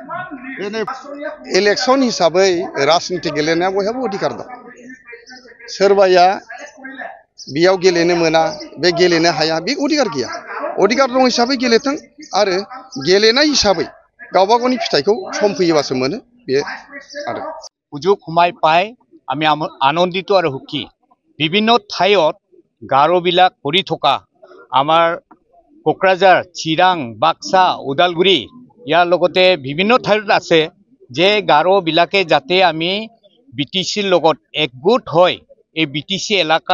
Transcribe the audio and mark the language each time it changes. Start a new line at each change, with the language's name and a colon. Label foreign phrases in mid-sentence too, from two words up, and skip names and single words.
Bodo: इलेक्सन हिसाबै राजनिति गेलेनाया बयहाबो अधिकार दं सोरबाया बेयाव गेलेनो मोना बे गेलेनो हाया बे अधिकार गैया अधिकार दं हिसाबै गेलेथों आरो गेलेनाय हिसाबै गावबा गावनि फिथाइखौ सम फैयोबासो मोनो बे आरो
Assamese: সুযোগ সময় পাই আমি আনন্দিত আৰু সুখী বিভিন্ন ঠাইত গাৰোবিলাক কৰি থকা আমাৰ কোকৰাঝাৰ চিৰাং বাক্সা ওদালগুৰি ইয়াৰ লগতে বিভিন্ন ঠাইত আছে যে গাৰোবিলাকে যাতে আমি বিটিচিৰ লগত একগোট হয় এই বিটিচি এলেকাত